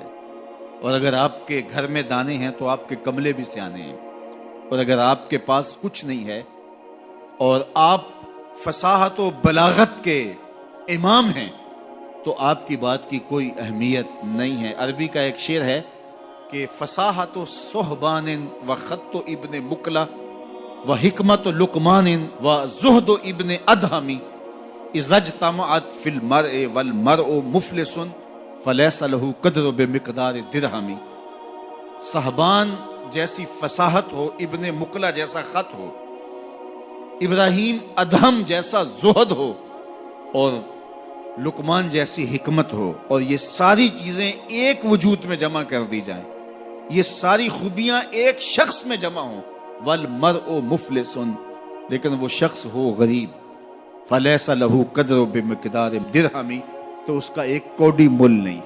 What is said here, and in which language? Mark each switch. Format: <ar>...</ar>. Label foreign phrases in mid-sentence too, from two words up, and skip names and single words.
<ur>اور اگر آپ کے گھر میں دانے ہیں تو آپ کے کملے بھی سیانے ہیں، اور اگر آپ کے پاس کچھ نہیں ہے اور آپ فصاحت و بلاغت کے امام ہیں تو آپ کی بات کی کوئی اہمیت نہیں ہے. عربی کا ایک شعر ہے کہ</ur> <ar>فصاحت و صحبان و خط و ابن مکلا و حکمت و لقمان و زہد و ابن ادہمی اذا اجتمعت فی المرء والمرء مفلس فلیس لہ قدر بمقدار درہمی.</ar> <ur>صحبان جیسی فصاحت ہو، ابن مقلا جیسا خط ہو ابراہیم ادہم جیسا زہد ہو اور لقمان جیسی حکمت ہو، اور یہ ساری چیزیں ایک وجود میں جمع کر دی جائیں، یہ ساری خوبیاں ایک شخص میں جمع ہو.</ur> <ar>والمرء مفلس,</ar> <ur>لیکن وہ شخص ہو غریب,</ur> <ar>فليس له قدر بمقدار درهم,</ar> <ur>تو اس کا ایک کوڑی مول نہیں ہے.</ur>